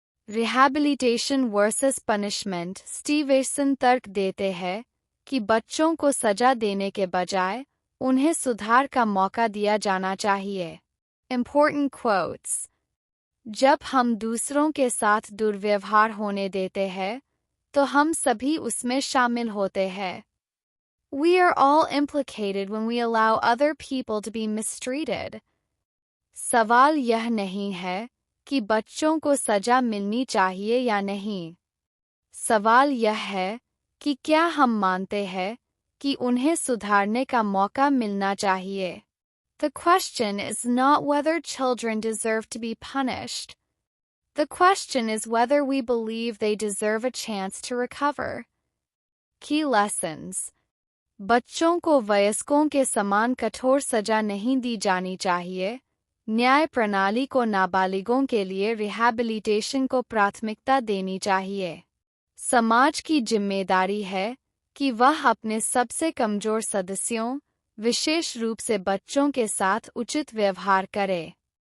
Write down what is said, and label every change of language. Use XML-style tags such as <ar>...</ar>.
<en>Rehabilitation versus punishment.</en> <hi>Stevenson तर्क देते हैं कि बच्चों को सजा देने के बजाय उन्हें सुधार का मौका दिया जाना चाहिए।</hi> <en>Important quotes।</en> <hi>जब हम दूसरों के साथ दुर्व्यवहार होने देते हैं तो हम सभी उसमें शामिल होते हैं।</hi> <en>We are all implicated when we allow other people to be mistreated।</en> <hi>सवाल यह नहीं है कि बच्चों को सजा मिलनी चाहिए या नहीं। सवाल यह है कि क्या हम मानते हैं कि उन्हें सुधारने का मौका मिलना चाहिए।</hi> <en>The question is not whether children deserve to be punished. The question is whether we believe they deserve a chance to recover। Key lessons।</en> <hi>बच्चों को वयस्कों के समान कठोर सजा नहीं दी जानी चाहिए। न्याय प्रणाली को नाबालिगों के लिए रिहैबिलिटेशन को प्राथमिकता देनी चाहिए। समाज की जिम्मेदारी है कि वह अपने सबसे कमजोर सदस्यों, विशेष रूप से बच्चों के साथ उचित व्यवहार करे।</hi>